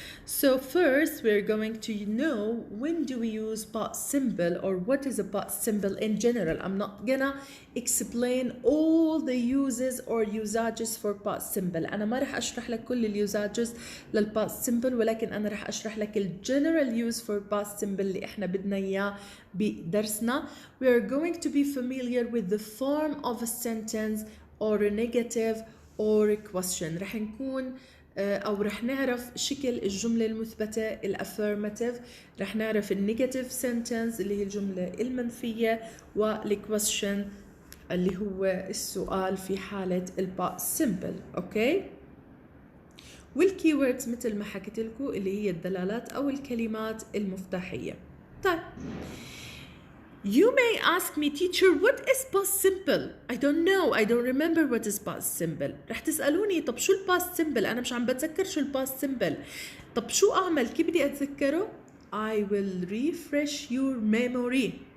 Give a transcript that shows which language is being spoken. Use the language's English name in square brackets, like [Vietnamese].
[English] So first we're going to know when do we use past simple, or what is a past simple in general. I'm not gonna explain all the uses or usages for past simple. [Arabic] أنا ما رح أشرح لك كل اليوزاجز للpast simple، ولكن أنا رح أشرح لك [English] general use for past simple [Arabic] اللي إحنا بدنا إياه بدرسنا. [English] We are going to be familiar with the form of a sentence or a negative or a question. [Arabic] رح نكون أو رح نعرف شكل الجملة المثبتة الأفيرماتيف، رح نعرف النيجاتيف سنتنس اللي هي الجملة المنفية، والكويستشن اللي هو السؤال في حالة الباست سيمبل. أوكي. والكيوردز مثل ما حكيت لكم اللي هي الدلالات أو الكلمات المفتاحية. طيب. [English] You may ask me, teacher, what is past simple? I don't know. I don't remember what is past simple. [Arabic] رح تسألوني طب شو الباست simple؟ أنا مش عم بتذكر شو الباست simple. طب شو أعمل؟ كيف بدي أتذكره؟ [English] I will refresh your memory.